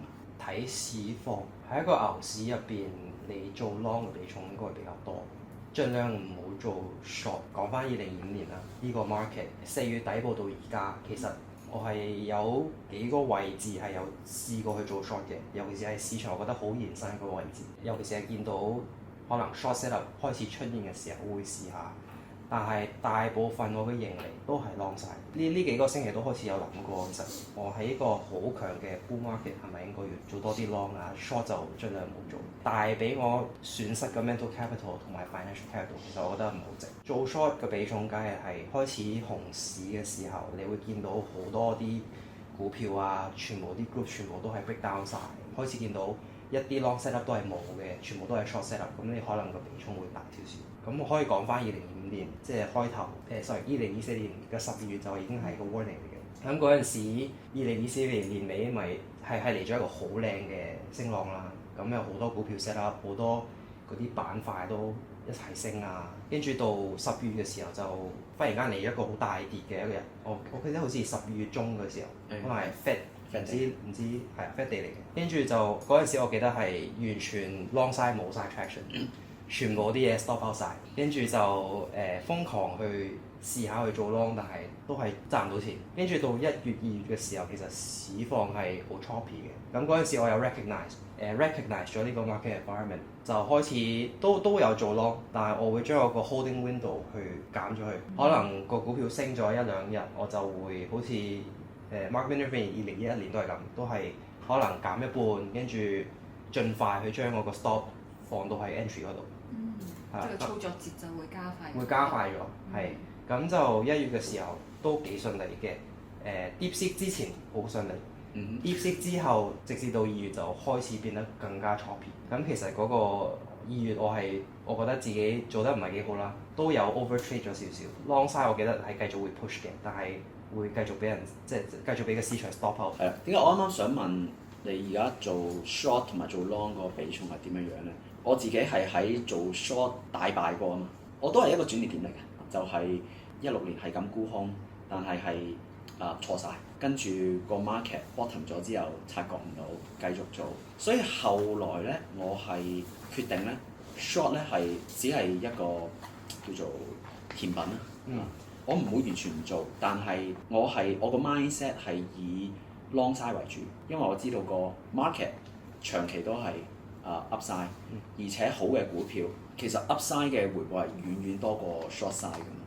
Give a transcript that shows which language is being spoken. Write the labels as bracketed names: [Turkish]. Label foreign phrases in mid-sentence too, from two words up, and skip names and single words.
[Cantonese] 睇市況，喺一個牛市入邊，你做 long 嘅比重應該會比較多，盡量唔好做 short。講翻2025年啦，呢個 market 4月底部到而家，其實我係有幾個位置係有試過去做 short 嘅，尤其是係市場我覺得好延伸嗰個位置，尤其是係見到可能 [English] short setup [Cantonese] 開始出現嘅時候，我會試下。但係大部分我嘅盈利都係 long 晒。呢幾個星期都開始有諗過，其實我喺一個好強嘅 [English] bull market [Cantonese] 係咪應該要做多啲 long 啊 ？short 就盡量冇做。但係俾我損失嘅 [English] mental capital [Cantonese] 同埋 [English] financial capital， [Cantonese] 其實我覺得唔好值。做 short 嘅比重梗係開始熊市嘅時候，你會見到好多啲股票啊，全部啲 group 全部都係 [English] break down [Cantonese] 晒，開始見到一啲 [English] long setup [Cantonese] 都係冇嘅，全部都係 [English] short setup， [Cantonese] 咁你可能個比重會大少少。咁我可以講翻2025年，即係開頭2024年嘅12月就已經係個 warning 嚟嘅。咁嗰陣時2024年年尾咪係嚟咗一個好靚嘅升浪啦。咁有好多股票 [English] set up， [Cantonese] 好多嗰啲板塊都一齊升啊。跟住到12月嘅時候就忽然間嚟咗一個好大跌嘅一個日。我記得好似12月中嘅時候，可能係 Fed 唔知係 [English] Fed Day [Cantonese] 嚟嘅。跟住就嗰陣時我記得係完全 [English] long side [Cantonese] 冇晒 traction。全部啲嘢 [English] stop out [Cantonese] 曬，跟住就瘋狂去試下去做 long， 但係都係賺唔到錢。跟住到1月2月嘅時候，其實市況係好 choppy 嘅。咁嗰陣時我有 recognize 咗呢個 [English] market environment， [Cantonese] 就開始都有做 long， 但係我會將我個 [English] holding window [Cantonese] 去減咗去。可能個股票升咗1-2日，我就會好似Mark Minervini 2021年都係咁，都係可能減一半，跟住盡快去將我個 stop 放到喺 entry 嗰度。即係操作節奏會加快。會加快咗，係。咁就1月嘅時候都幾順利嘅。DeepSeek 之前好順利， DeepSeek 之後，直至到2月就開始變得更加 choppy。咁其實嗰個2月我覺得自己做得唔係幾好啦，都有 overtrade 咗少少。 [English] Long side [Cantonese] 我記得係繼續會 push 嘅，但係會繼續俾人即係繼續俾個市場 [English] stop out。 [Cantonese] 係啊，點解我啱啱想問你而家做 short 同埋做 long 個比重係點樣樣咧？我自己係喺做 short 大敗過啊嘛，我都係一個轉捩點嚟嘅，就係16年係咁沽空，但係錯晒，跟住個 [English] market bottom [Cantonese] 咗之後察覺唔到，繼續做，所以後來咧我係決定咧 short 咧係只係一個叫做甜品啦。我唔會完全唔做，但係我個 mindset 係以 [English] long side [Cantonese] 為主，因為我知道個 market 長期都係upside，而且好嘅股票其實 upside 嘅回報係遠遠多過 [English] short side [Cantonese] 㗎嘛。